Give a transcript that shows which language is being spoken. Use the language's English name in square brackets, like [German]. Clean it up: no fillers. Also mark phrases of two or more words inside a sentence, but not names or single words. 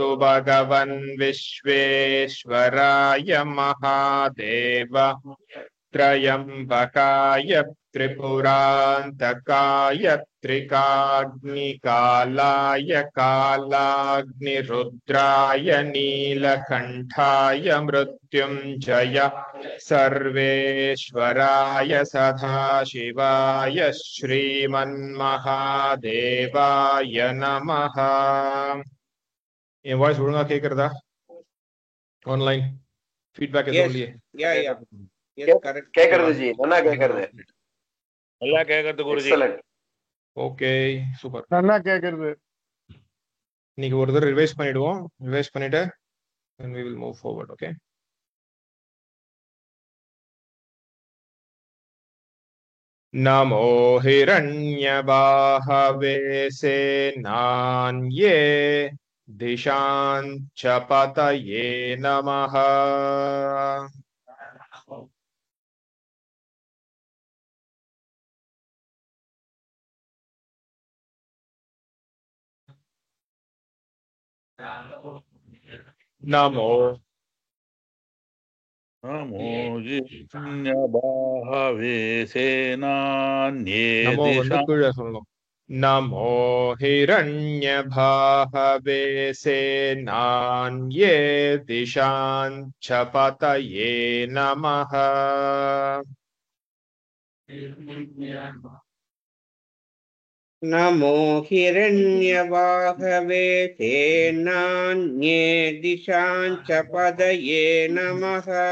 [Sanskrit] भगवन् विश्वेश्वराय महादेव त्रयम्बकाय त्रिपुरान्तकाय त्रिकाग्निकालाय कालाग्निरुद्राय नीलकण्ठाय मृत्युञ्जय सर्वेश्वराय सदाशिवाय श्रीमन्महादेवाय नमः. [Tamil] என் வாய்ஸ் ஒழுங்கா கேக்குறதா? [English] online feedback [Tamil] எதுவும் இல்லையே? கேக்குறது ஜி, நல்லா கேக்குறது. நல்லா கேக்குறது குருஜி. ஓகே, சூப்பர். நல்லா கேக்குறது. இன்னைக்கு ஒரு தடவை ரிவைஸ் பண்ணிடுவோம். ரிவைஸ் பண்ணிட்டு [English] then we will move forward, okay? [Sanskrit] नमो हिरण्यबाहवे सेनान्ये दिशाञ्च पतये नमः. नमो जिष्ण्यबाहवे सेनान्ये [Tamil] नमो வந்து கீழே சொல்லணும். [Sanskrit] नमो हिरण्यबाहवे सेनान्ये दिशाञ्च पतये नमः. नमो हिरण्यबाहवे सेनान्ये दिशाञ्च पतये नमः.